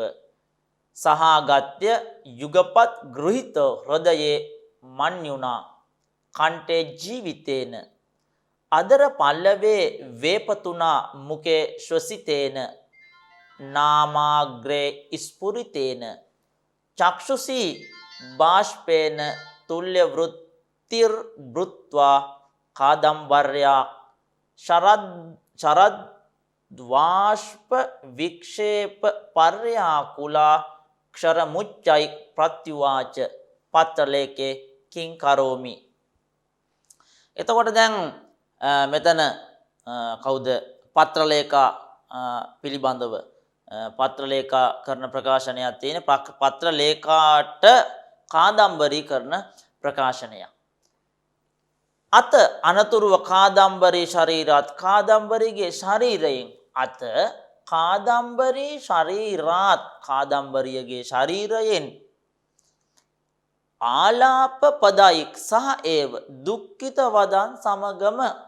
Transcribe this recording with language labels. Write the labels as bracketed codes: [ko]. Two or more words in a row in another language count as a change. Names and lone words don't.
[sa] सहागत्य युगपत् गृहीत हृदये मन्युना कण्ठे जीवितेन अदर पल्लवे वेपथुना मुखे श्वसितेन नामाग्रे स्फुरितेन चक्षुषि बाष्पेन तुल्य वृत्तिर् वृत्वा कादम्बर्या शरद द्वाष्प विक्षेप पर्याकुला क्षरमुच्चै प्रत्युवाच पत्रलेखे किं करोमि. [si] එතකොට දැන් මෙතන කවුද පත්‍රලේඛා පිළිබඳව පත්‍රලේඛා කරන ප්‍රකාශනයක් තියෙන පත්‍රලේඛාට කාදම්බරි කරන ප්‍රකාශනයක්. අත අනතුරුව [sa] कादम्बरि शरीरात् [si] කාදම්බරිගේ ශරීරයෙන් අත [sa] कादम्बरि शरीरात् [si] කාදම්බරියගේ ශරීරයෙන් ආලාප පදයික් සහ ඒව දුක්ඛිත වදන් සමගම